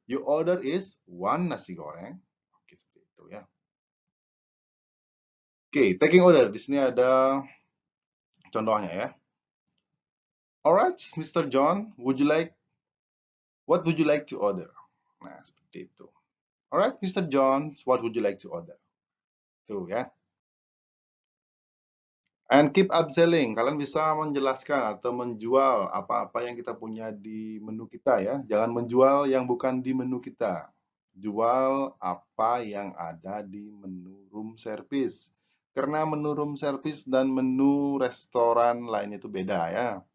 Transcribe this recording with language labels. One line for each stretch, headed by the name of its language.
English: Your order is one nasi goreng.
Indonesian: Oke, seperti itu ya.
English: Oke, taking order.
Indonesian: Di sini ada contohnya ya.
English: Alright, Mr. John, what would you like to order?
Indonesian: Nah, seperti itu.
English: Alright, Mr. John, what would you like to order?
Indonesian: Tuh ya.
English: And keep upselling.
Indonesian: Kalian bisa menjelaskan atau menjual apa-apa yang kita punya di menu kita ya. Jangan menjual yang bukan di menu kita. Jual apa yang ada di menu room service. Karena menu room service dan menu restoran lain itu beda ya.